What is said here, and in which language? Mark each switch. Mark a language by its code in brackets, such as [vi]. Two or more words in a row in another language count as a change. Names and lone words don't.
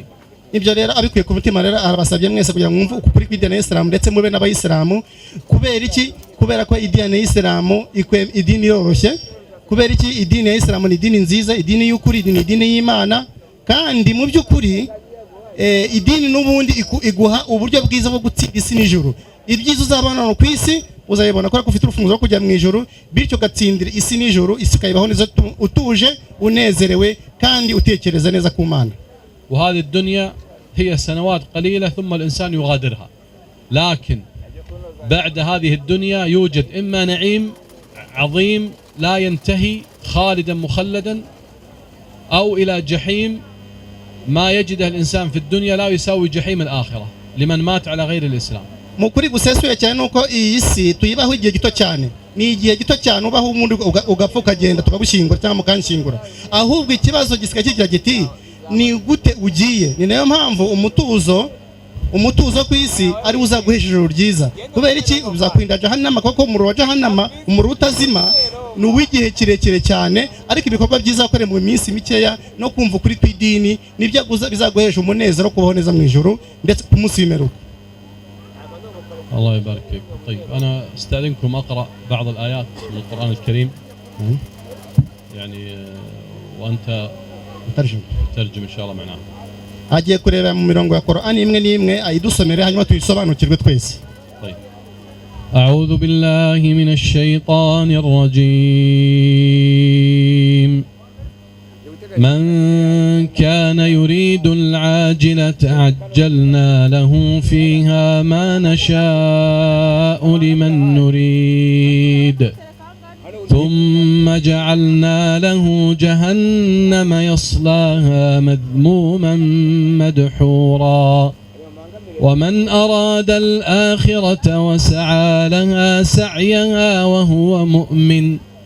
[rw] ibyo rero abikuye ku mutima rero arabasabye mwese kugira ngo mwumve ukuri kw'idini ya Islam ndetse mube n'abayisilamu. Kubera iki? Kubera ko idini ya Islam idini yoroshye. Kubera iki? Idini ya Islam ni idini nziza, idini y'ukuri, idini y'Imana, kandi mu by'ukuri idini n'ubundi iguha uburyo bwiza bwo gutsinda isi n'ijuru. Ibyiza uzabona ku isi uzayibona ko ufite urufunguzo rwo kujya mu ijuru, bityo gatsindira isi n'ijuru, isi kayibaho neza utuje unezerewe kandi utekereza neza ku Mana. [ar] وهذه الدنيا هي سنوات قليلة ثم الإنسان يغادرها، لكن بعد هذه الدنيا يوجد إما نعيم عظيم لا ينتهي خالدا مخلدا، أو إلى جحيم ما يجده الإنسان في الدنيا لا يساوي جحيم الآخرة لمن مات على غير الإسلام. [rw] Mukuri gusesuye cyane nuko iyi si tuyibaho igihe gito cyane, ni igihe gito cyane ubaho umuntu ugapfa ukagenda tukagushyingura cyangwa mukanshingura, ahubwo ikibazo gisika kigira giti ni gute ugiye. Ni nayo mpamvu umutuzo ku isi ari uzaguhesha ijuru ryiza. Kubera iki? Uzakwinda jahannama, kuko umuriro wa jahannama, umuriro utazima, ni uw'igihe kirekire cyane, ariko ibikorwa byiza wakore mu minsi mikeya no kumva ukuri kw'idini nibyo bizaguhesha umunezero kubaho neza mu ijuru ndetse ku munsi w'imperuka. [ar] الله يبارك فيك. طيب أنا استأذنكم أقرأ بعض الآيات من القرآن الكريم يعني وأنت ترجم إن شاء الله معنا. [rw] agiye kureba mu mirongo ya Qur'ani imwe n'imwe ayidusomere hanyuma tuyisobanukirwe twese. [ar] طيب أعوذ بالله من الشيطان الرجيم. من كان يريد العاجلة عجلنا له فيها ما نشاء لمن نريد ثم جعلنا له جهنم يصلاها مذموما مدحورا ومن أراد الآخرة وسعى لها سعيها وهو مؤمن